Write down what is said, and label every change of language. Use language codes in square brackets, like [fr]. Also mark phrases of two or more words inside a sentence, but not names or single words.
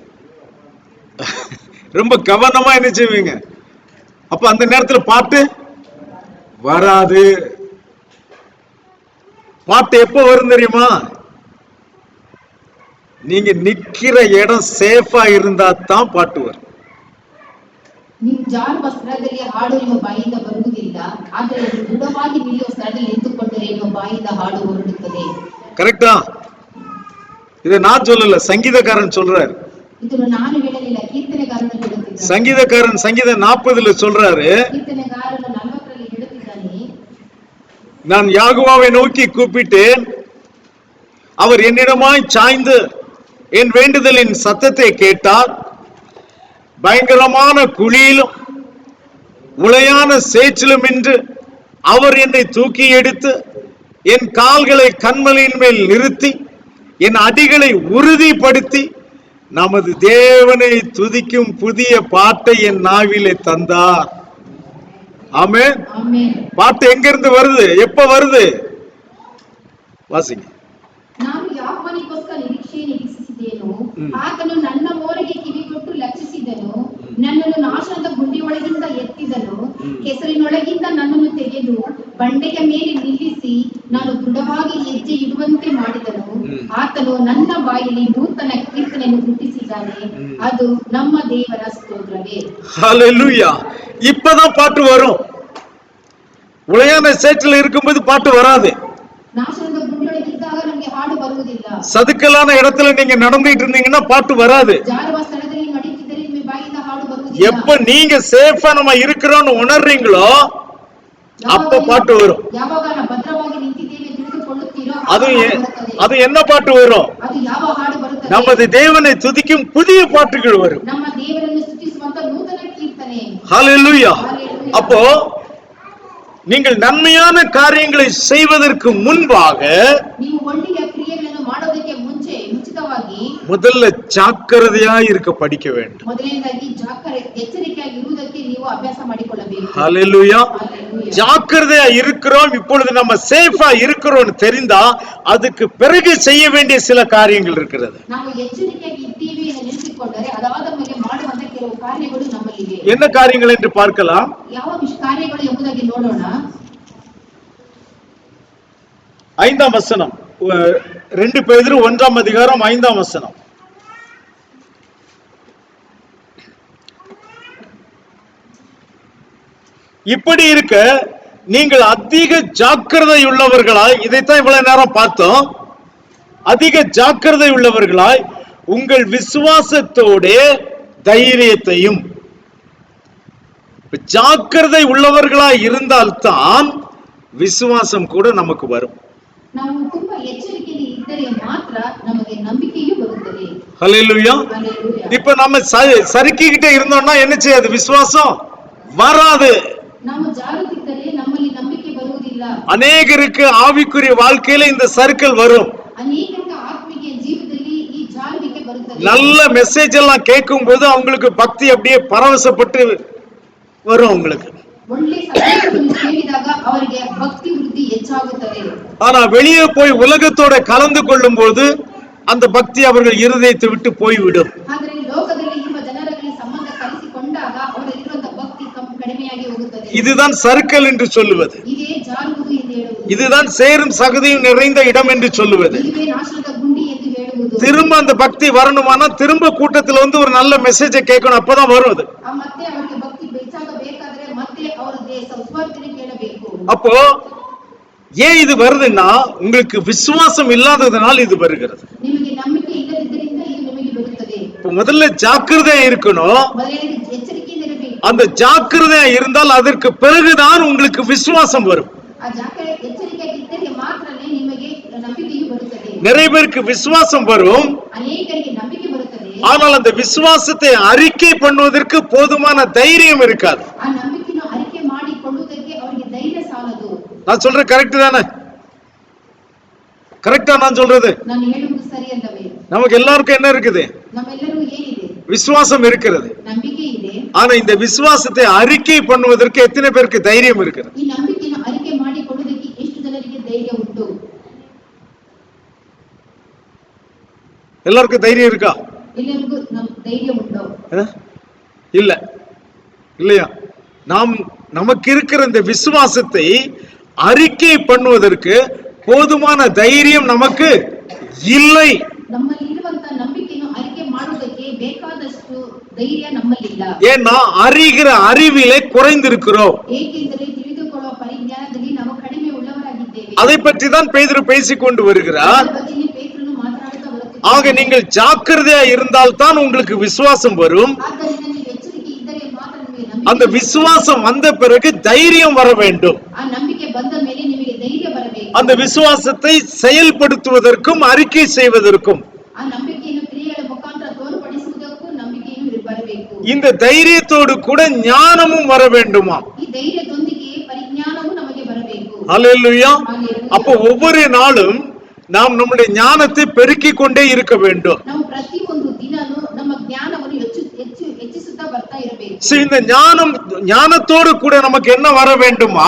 [ta] ரொம்ப கவனமா என்ன செய்வீங்க? அப்ப அந்த நேரத்துல பாட்டு வராது. பாட்டு எப்ப வரும் தெரியுமா? நீங்க நிக்கிற இடம் சேஃபா இருந்தா தான் பாட்டு வரும். [kn] ನೀವು ಜಾರುವ ಸ್ಥಳದಲ್ಲಿ ಹಾಡು ನಿಮ್ಮ ಬಾಯಿಂದ ಬರುವುದಿಲ್ಲ, ಆದರೆ ದೃಢವಾಗಿ ನಿಲ್ಲುವ ಸ್ಥಳದಲ್ಲಿ ನಿಂತುಕೊಂಡರೆ ನಿಮ್ಮ ಬಾಯಿಂದ ಹಾಡು ಹೊರಡುತ್ತದೆ. [ta] கரெக்டா? இத நான் சொல்லல, சங்கீதக்காரன் சொல்றாரு. [kn] ಇದನ್ನು ನಾನು ಹೇಳಲಿಲ್ಲ, ಕೀರ್ತನೆಗಾರನು ಹೇಳುತ್ತಿದ್ದಾನೆ. [ta] சங்கீதக்காரன் சங்கீதம் 40 சொல்றாரு, [kn] ಕೀರ್ತನೆಗಾರನು 40 ಹೇಳುತ್ತಿದ್ದಾನೆ, [ta] நான் யாகோவாவை நோக்கி கூப்பிட்டேன், அவர் என்னிடமாய் சாய்ந்து என் வேண்டுதலின் சத்தத்தை கேட்டார். பயங்கரமான குழியிலும் உளையான சேற்றிலும் என்று அவர் என்னை தூக்கி எடுத்து என் கால்களை கன்மலையின் மேல் நிறுத்தி என் அடிகளை உறுதிப்படுத்தி நமது தேவனை துதிக்கும் புதிய பாட்டை என் நாவிலே தந்தார். ஆமென். பாட்டு எங்க இருந்து வருது? எப்ப வருது? வாசிங்க. [kn] ನಾನು ಯಾಕೋನಿಗೋಸ್ಕರ ನಿರೀಕ್ಷಿಸಿದೆನು, ಆತನು ನನ್ನ ಮೋರೆಗೆ ಕಿವಿಗೊಟ್ಟು ಲಕ್ಷಿಸಿದನು, ನನ್ನನ್ನು ನಾಶನದ ಗುಂಡಿಯೊಳಗಿಂದ ಎತ್ತಿದನು, ಕೆಸರಿನೊಳಗಿಂದ ನನ್ನನ್ನು ತೆಗೆದು ಬಂಡೆಯ ಮೇಲೆ ನಿಲ್ಲಿಸಿ ನಾನು ದೃಢವಾಗಿ ಹೆಜ್ಜೆ ಇಡುವಂತೆ ಮಾಡಿದನು. ಆತನು ನನ್ನ ಬಾಯಲ್ಲಿ ನೂತನ ಕೀರ್ತನೆಯನ್ನು ಹುಟ್ಟಿಸಿದ್ದಾನೆ, ಅದು ನಮ್ಮ ದೇವರ ಸ್ತೋತ್ರವೇ. [ta] ஹல்லேலூயா. இப்பதான் பாட்டு வரும். உளையான சேற்றில் இருக்கும்போது பாட்டு வராது. [kn] ನಾಶನದ ಗುಂಡಿಯೊಳಗಿದ್ದಾಗ ನಮಗೆ ಹಾಡು ಬರುವುದಿಲ್ಲ. [ta] சதுக்கலான இடத்துல நீங்க நடந்துட்டு இருந்தீங்கன்னா பாட்டு வராது. [kn] ಜಾರುವ ಸ್ಥಳದಲ್ಲಿ ನಡೀತಿದ್ದರೆ ನಿಮ್ಮ ಬಾಯಿಂದ ಹಾಡು ಬರುವುದಿಲ್ಲ. [ta] எப்ப நீங்க சேஃபா நம்ம இருக்கிறோம்னு உணர்றீங்களோ அப்ப பாட்டு வரும். [kn] ಯಾವಾಗ ನಾವು ಭದ್ರವಾಗಿ ನಿಂತಿದ್ದೇವೆ ತಿಳಿದುಕೊಳ್ಳುತ್ತೀರೋ [ta] அது என்ன பாட்டு வரும்? [kn] ಅದು ಯಾವ ಹಾಡು ಬರುತ್ತದೆ? [ta] நமது தேவனை துதிக்கும் புதிய பாட்டுகள் வரும். [kn] ನಮ್ಮ ದೇವರನ್ನು ಸ್ತುತಿಸುವಂತ ನೂತನ ಕೀರ್ತನೆ. [ta] ஹல்லேலூயா. அப்போ நீங்கள் நன்மையான காரியங்களை செய்வதற்கு முன்பாக [kn] ನೀವು ಒಳ್ಳೆಯ ಕ್ರಿಯೆಗಳನ್ನು ಮಾಡೋದಕ್ಕೆ ಮುಂಚಿತವಾಗಿ [ta] முதல்ல ஜாக்கிரதையா இருக்க படிக்க வேண்டும். [kn] ಮೊದಲನೇದಾಗಿ ಎಚ್ಚರಿಕೆಯಾಗಿ ಇರುವುದಕ್ಕೆ ನೀವು ಅಭ್ಯಾಸ ಮಾಡಿಕೊಳ್ಳಬೇಕು. [ta] ஹல்லேலூயா. ஜாக்கிரதையா இருக்கிறோம், இப்பொழுது நம்ம சேஃபா இருக்கிறோம்னு தெரிந்தா அதுக்கு பிறகு செய்ய வேண்டிய சில காரியங்கள் இருக்கிறது. [kn] ನಾವು ಎಚ್ಚರಿಕೆಯಾಗಿ ಇದ್ದೀವಿ ಎಂದು ನೆನಪಿಸಿಕೊಂಡರೆ ಅದಾದ ಮೇಲೆ ಮಾಡುವಂತ ಕೆಲವು ಕಾರ್ಯಗಳು ನಮ್ಮಲ್ಲಿವೆ. [ta] என்ன காரியங்கள் என்று பார்க்கலாம். [kn] ಯಾವ ಕಾರ್ಯಗಳು ಎಂಬುದಾಗಿ ನೋಡೋಣ. [ta] 5ஆம் வசனம், 2 பேதுரு 1ஆம் அதிகாரம் 5ஆம் வசனம். இப்படி இருக்க நீங்கள் அதிக ஜாக்கிரதை உள்ளவர்களாய், இதைத்தான் இவ்வளவு நேரம் பார்த்தோம், அதிக ஜாக்கிரதை உள்ளவர்களாய் உங்கள் விசுவாசத்தோட தைரியத்தையும், ஜாக்கிரதை உள்ளவர்களாய் இருந்தால்தான் விசுவாசம் கூட நமக்கு வரும். [kn] ನಾವು ತುಂಬಾ ಎಚ್ಚರಿಕೆಯಲ್ಲಿ ಇದ್ದರೆ ಮಾತ್ರ ನಮಗೆ ನಂಬಿಕೆಯೂ ಬರುತ್ತದೆ. [ta] ஹல்லேலூயா. இப்ப நம்ம சறுக்கிக்கிட்டே இருந்தோம்னா என்ன செய்யாது? விசுவாசம் வராது. [kn] ನಾವು ಜಾರುತ್ತಿದ್ದರೆ ನಮ್ಮಲ್ಲಿ ನಂಬಿಕೆ ಬರುವುದಿಲ್ಲ. [ta] அநேகருக்கு ஆவிக்குரிய வாழ்க்கையில இந்த சர்க்கிள் வரும். [kn] ಅನೇಕರಿಗೆ ಆತ್ಮಿಕ ಜೀವಿತದಲ್ಲಿ ಈ ಜಾರುವಿಕೆ ಬರುತ್ತದೆ. [ta] நல்ல மெசேஜ் எல்லாம் கேட்கும் போது அவங்களுக்கு பக்தி அப்படியே பரவசப்பட்டு வரும். உங்களுக்கு [kn] ಒಳ್ಳೆ ಸಂದೇಶವನ್ನು ಕೇಳಿದಾಗ ಅವರಿಗೆ ಭಕ್ತಿ ವೃದ್ಧಿ ಹೆಚ್ಚಾಗುತ್ತದೆ. [ta] ஆனா வெளியே போய் உலகத்தோட கலந்து கொள்ளும் போது அந்த பக்தி அவர்கள் இருதயத்தை விட்டு போய்விடும். [kn] ಆದರೆ ಲೋಕದಲ್ಲಿ ಇರುವ ಜನರಲ್ಲಿ ಸಂಬಂಧ ಕಲಿಸಿಕೊಂಡಾಗ ಅವರಲ್ಲಿರುವಂತ ಭಕ್ತಿ ಕಡಿಮೆಯಾಗಿ ಹೋಗುತ್ತದೆ. [ta] இதுதான் சர்க்கிள் என்று சொல்லுவது. [kn] ಇದೇ ಜಾರುವುದು ಎಂದು ಹೇಳುವುದು. [ta] இதுதான் சேரும் சகதியும் நிறைந்த இடம் என்று சொல்லுவது. [kn] ಇದೇ ನಾಶನದ ಗುಂಡಿ ಎಂದು ಹೇಳುವುದು. [ta] திரும்ப அந்த பக்தி வரணுமானா திரும்ப கூட்டத்துல வந்து ஒரு நல்ல மெசேஜை கேட்கணும், அப்பதான் வரும் அது. [kn] ಮತ್ತೆ ಅವರಿಗೆ ಭಕ್ತಿ ಹೆಚ್ಚಾಗಬೇಕಾದ್ರೆ ಮತ್ತೆ ಅವರ ಸುವಾರ್ತೆಯನ್ನು ಕೇಳಬೇಕು. [ta] அப்போ ஏன் இது வருதுன்னா உங்களுக்கு விசுவாசம் இல்லாததுனால் இது வருகிறது. [kn] ನಿಮಗೆ ನಂಬಿಕೆ ಇಲ್ಲದಿದ್ದರಿಂದ ಇದು ನಿಮಗೆ ಬರುತ್ತದೆ. [ta] முதல்ல ஜாக்கிரதையா இருக்கணும். [kn] ಮೊದಲನೇದು ಎಚ್ಚರಿಕೆಯಿಂದ ಇರಬೇಕು. [ta] அந்த ஜாக்கிரதையா இருந்தால் அதற்கு பிறகுதான் உங்களுக்கு விசுவாசம் வரும். [kn] ಆ ಎಚ್ಚರಿಕೆಯಾಗಿದ್ದರೆ ಮಾತ್ರನೇ ನಿಮಗೆ ನಂಬಿಕೆಯು ಬರುತ್ತದೆ. [ta] நிறைய பேருக்கு விசுவாசம் வரும், [kn] ಅನೇಕರಿಗೆ ನಂಬಿಕೆ ಬರುತ್ತದೆ. [ta] ஆனால் அந்த விசுவாசத்தை அறிக்கை பண்ணுவதற்கு போதுமான தைரியம் இருக்காது. [kn] ಆ ನಂಬಿಕೆಯನ್ನು ಅರಿಕೆ ಮಾಡಿಕೊಳ್ಳುವುದಕ್ಕೆ ಅವರಿಗೆ ಧೈರ್ಯ ಸಾಲದು. [ta] நான் சொல்றது கரெக்ட் தானே? கரெக்டா நான் சொல்றது? [kn] ನಾನು ಹೇಳುವುದು ಸರಿ ಅಲ್ಲವೇ? [ta] நமக்கு எல்லாருக்கும் என்ன இருக்குது? [kn] ನಮ್ಮೆಲ್ಲರೂ ಏನಿದೆ? [ta] விசுவாசம் இருக்கிறது. [kn] ನಂಬಿಕೆ ಇದೆ. [ta] ஆனா இந்த விசுவாசத்தை அறிக்கை பண்ணுவதற்கு எத்தனை பேருக்கு தைரியம் இருக்கிறது? [kn] ಈ ನಂಬಿಕೆಯನ್ನು ಅರಿಕೆ ಮಾಡಿಕೊಳ್ಳುವುದಕ್ಕೆ ಎಷ್ಟು ಜನರಿಗೆ ಧೈರ್ಯ ಉಂಟು? [ta] எல்லாருக்கும் தைரியம் இருக்கா? [kn] ಎಲ್ಲರಿಗೂ ಧೈರ್ಯ ಉಂಟು? [ta] இல்ல, இல்லையா? நமக்கு இருக்கிற இந்த விசுவாசத்தை அறிக்கை பண்ணுவதற்கு போதுமான தைரியம் நமக்கு இல்லை. [kn] ನಮ್ಮಲ್ಲಿ ಇರುವಂತ ನಂಬಿಕೆಯನ್ನು ಅರಿಕೆ ಮಾಡುವುದಕ್ಕೆ ಬೇಕಾದಷ್ಟು ಧೈರ್ಯ ನಮ್ಮಲ್ಲಿಲ್ಲ. [ta] ஏன்னா அறிகிற அறிவிலே குறைந்திருக்கிறோம். [kn] ಏಕೆಂದರೆ ತಿಳಿದುಕೊಳ್ಳುವ ಪರಿಜ್ಞಾನದಲ್ಲಿ ನಾವು ಕಡಿಮೆ ಉಳ್ಳವರಾಗಿದ್ದೇವೆ. [ta] அதை பற்றி தான் பேதுரு பேசிக்கொண்டு வருகிறார். [kn] ಪೇತ್ರನು ಮಾತನಾಡುತ್ತಾ ಬರುತ್ತಿದ್ದಾನೆ. [ta] ஆக நீங்கள் ஜாக்கிரதையா இருந்தால் தான் உங்களுக்கு விசுவாசம் வரும். [kn] ಆದ್ದರಿಂದ ನೀವು ಎಚ್ಚರಿಕೆ ಇದ್ದರೆ ಮಾತ್ರ ನಿಮಗೆ ನಂಬಿಕೆ. [ta] அந்த விசுவாசம் வந்த பிறகு தைரியம் வர வேண்டும். [kn] ಆ ನಂಬಿಕೆ ಬಂದ ಮೇಲೆ ನಿಮಗೆ ಧೈರ್ಯ ಬರಬೇಕು. [ta] அந்த விசுவாசத்தை செயல்படுத்துவதற்கும் அறிக்கை செய்வதற்கும் [kn] ಆ ನಂಬಿಕೆಯನ್ನು ಕ್ರಿಯೆಗಳ ಮುಖಾಂತರ ತೋರ್ಪಡಿಸುವುದಕ್ಕೂ ನಂಬಿಕೆಯನ್ನು ಬರಬೇಕು. [ta] இந்த தைரியத்தோடு கூட ஞானமும் வர வேண்டுமா? [kn] ಈ ಧೈರ್ಯದೊಂದಿಗೆ ಪರಿಜ್ಞಾನವೂ ನಮಗೆ ಬರಬೇಕು. [ta] ஹல்லேலூயா. அப்போ ஒவ்வொரு நாளும் நாம் நம்முடைய ஞானத்தை பெருக்கிக் கொண்டே இருக்க வேண்டும். [kn] ನಾವು ಪ್ರತಿಯೊಂದು ದಿನನೂ ನಮ್ಮ ಜ್ಞಾನವನ್ನು ಹೆಚ್ಚಿಸುತ್ತಾ ಬರ್ತಾ ಇರಬೇಕು. [ta] இந்த ஞானத்தோடு கூட நமக்கு என்ன வர வேண்டுமா?